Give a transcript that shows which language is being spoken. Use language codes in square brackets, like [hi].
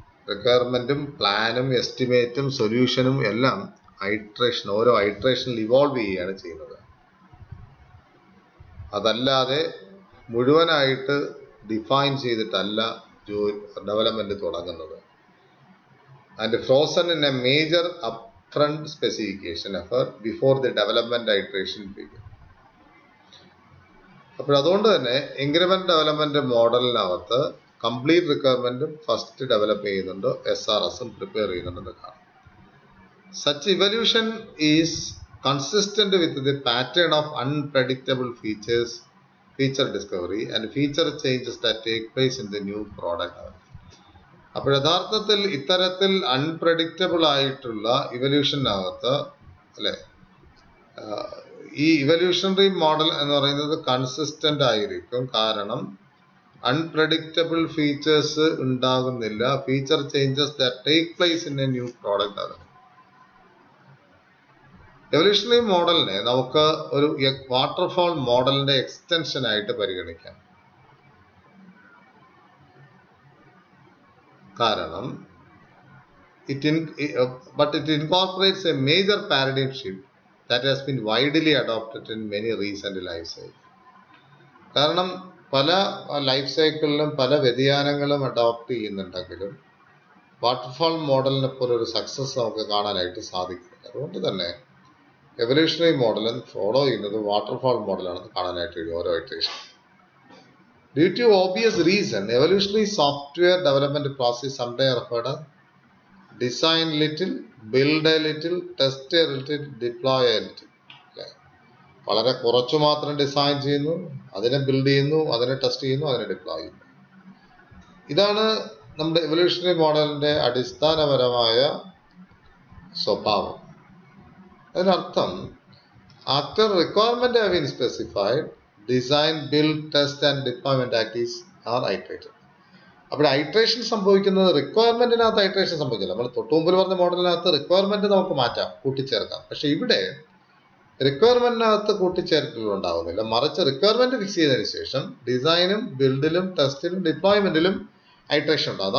[ml] റിക്വയർമെന്റും പ്ലാനും എസ്റ്റിമേറ്റും സൊല്യൂഷനും എല്ലാം ഓരോ ഐട്രേഷനിൽ ഇവോൾവ് ചെയ്യുകയാണ് ചെയ്യുന്നത്. അതല്ലാതെ മുഴുവനായിട്ട് ഡിഫൈൻ ചെയ്തിട്ടല്ല ഡെവലപ്മെന്റ് തുടങ്ങുന്നത്. [en] And frozen in a major upfront specification effort before the development iteration begin. [ml] അപ്പോൾ അതുകൊണ്ട് തന്നെ increment development മോഡലിനകത്ത് complete റിക്വയർമെന്റും first develop ചെയ്യുന്നുണ്ട്, SRSും പ്രിപ്പയർ ചെയ്യുന്നുണ്ടെന്ന് കാണാം. [en] Such evolution is consistent with the pattern of unpredictable feature discovery and feature changes that take place in the new product. [ml] അപ്പോൾ യഥാർത്ഥത്തിൽ ഇത്തരത്തിൽ unpredictable ആയിട്ടുള്ള ഇവല്യൂഷനകത്ത് അല്ലെ, ഈ ഇവല്യൂഷണറി മോഡൽ എന്ന് പറയുന്നത് കൺസിസ്റ്റന്റ് ആയിരിക്കും. കാരണം അൺപ്രഡിക്റ്റബിൾ ഫീച്ചേഴ്സ് ഉണ്ടാകുന്നില്ല, [en] feature changes that take place in a new product [ml] ആണ്. എവല്യൂഷണറി മോഡലിനെ നമുക്ക് ഒരു വാട്ടർഫാൾ മോഡലിന്റെ എക്സ്റ്റൻഷൻ ആയിട്ട് പരിഗണിക്കാം. കാരണം [en] it incorporates a major paradigm shift that has been widely adopted in many recent life cycles. [ml] കാരണം പല ലൈഫ് സൈക്കിളിലും പല വ്യതിയാനങ്ങളും അഡോപ്റ്റ് ചെയ്യുന്നുണ്ടെങ്കിലും വാട്ടർഫാൾ മോഡലിനെ പോലെ ഒരു സക്സസ് നമുക്ക് കാണാനായിട്ട് സാധിക്കില്ല. അതുകൊണ്ട് തന്നെ എവല്യൂഷണറി മോഡലും ഫോളോ ചെയ്യുന്നത് വാട്ടർഫാൾ മോഡലാണെന്ന് കാണാനായിട്ട് കഴിയും ഓരോ iteration. [en] Due to obvious reason, evolutionary software development process sometimes referred to design little, build a little, test a little, deploy a little. [ml] വളരെ കുറച്ചു മാത്രം ഡിസൈൻ ചെയ്യുന്നു, അതിനെ ബിൽഡ് ചെയ്യുന്നു, അതിനെ ടെസ്റ്റ് ചെയ്യുന്നു, അതിനെ ഡിപ്ലോയ് ചെയ്യുന്നു. ഇതാണ് നമ്മുടെ എവല്യൂഷണറി മോഡലിന്റെ അടിസ്ഥാനപരമായ സ്വഭാവം. അതിനർത്ഥം [en] after requirement have been specified, design, build, test and deployment activities are iterated. [ml] അപ്പോൾ ഐട്രേഷൻ സംഭവിക്കുന്നത് റിക്വയർമെന്റിനകത്ത് ഐട്രേഷൻ സംഭവിക്കില്ല. നമ്മൾ തൊട്ടുമുമ്പിൽ പറഞ്ഞ മോഡലിനകത്ത് റിക്വയർമെന്റ് നമുക്ക് മാറ്റാം, കൂട്ടിച്ചേർക്കാം. പക്ഷെ ഇവിടെ റിക്വയർമെന്റിനകത്ത് കൂട്ടിച്ചേർക്കൽ ഉണ്ടാകുന്നില്ല, മറിച്ച് റിക്വയർമെന്റ് ഫിക്സ് ചെയ്തതിനു ശേഷം ഡിസൈനും ബിൽഡിലും ടെസ്റ്റിലും ഡിപ്ലോയ്മെന്റിലും ഐട്രേഷൻ ഉണ്ടാകുന്നു.